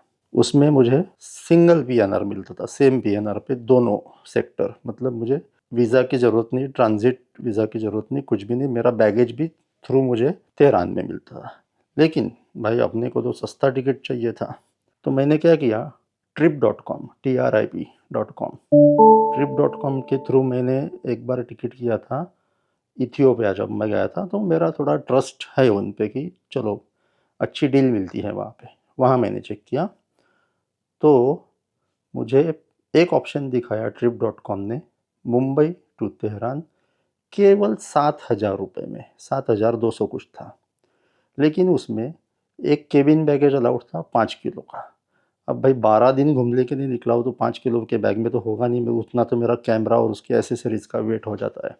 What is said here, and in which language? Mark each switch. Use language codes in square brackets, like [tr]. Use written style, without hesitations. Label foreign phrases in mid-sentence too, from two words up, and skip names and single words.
[hi] उसमें मुझे [en] single PNR [hi] मिलता था, [en] same PNR [hi] पे दोनों सेक्टर। मतलब मुझे वीज़ा की ज़रूरत नहीं, [en] transit visa [hi] की ज़रूरत नहीं, कुछ भी नहीं। मेरा बैगेज भी थ्रू मुझे तेहरान में मिलता था। लेकिन भाई अपने को तो सस्ता टिकट चाहिए था, तो मैंने क्या किया, trip.com, TRIP.com, trip.com के थ्रू मैंने एक बार टिकट किया था इथियोपिया। जब मैं गया था तो मेरा थोड़ा ट्रस्ट है उन पे कि चलो अच्छी डील मिलती है वहाँ पे। वहाँ मैंने चेक किया तो मुझे एक ऑप्शन दिखाया trip.com ने, मुंबई टू तेहरान केवल 7,000 रुपये में, 7,200 कुछ था। लेकिन उसमें एक [en] cabin baggage allowed [hi] था 5 किलो का। अब भाई 12 दिन घूमने के लिए निकला हो तो 5 किलो के बैग में तो होगा नहीं, मैं उतना तो मेरा कैमरा और उसकी एसेसरीज़ का वेट हो जाता है।